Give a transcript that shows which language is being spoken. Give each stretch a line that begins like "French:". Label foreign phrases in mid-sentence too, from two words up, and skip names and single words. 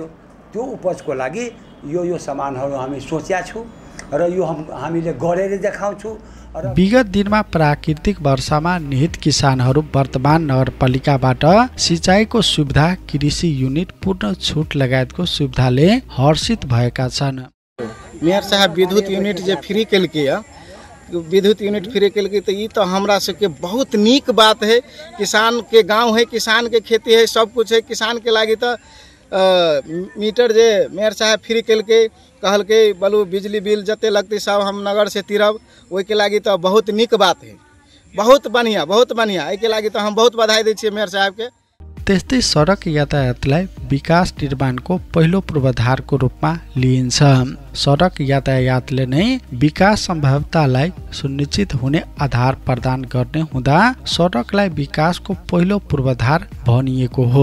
Nepali: त्यो उपजको लागि यो सामानहरू हामी सोचेका छौँ र यो हामीले गरेर देखाउँछौँ। विगत दिनमा प्राकृतिक वर्षामा निहित किसानहरू वर्तमान नगरपालिकाबाट सिँचाइको सुविधा, कृषि युनिट, पूर्ण छुट लगायतको सुविधाले हर्षित भएका छन्।
Maithili: मेयर साहब विद्युत यूनिट जे फ्री केलकै, विद्युत यूनिट फ्री केलकै तो ये तो हमरा सबके बहुत नीक बात है। किसान के गांव है, किसान के खेती है, सब कुछ है। किसान के लागी तो मीटर जे मेयर साहब फ्री केलकै, कहलकै बोलू बिजली बिल जते लगते सब हम नगर से तिरब, ओहि के लागी तो बहुत नीक बात है। बहुत बढ़िया। एहि के लागी तो हम बहुत बधाई दै छियै मेयर साहब के।
Nepali: त्यस्तै सडक यातायातलाई विकास निर्माणको पहिलो पूर्वाधारको रूपमा लिइन्छ। सडक यातायातले नै विकास सम्भाव्यतालाई सुनिश्चित हुने आधार प्रदान गर्ने हुँदा सडकलाई विकासको पहिलो पूर्वाधार भनिएको हो।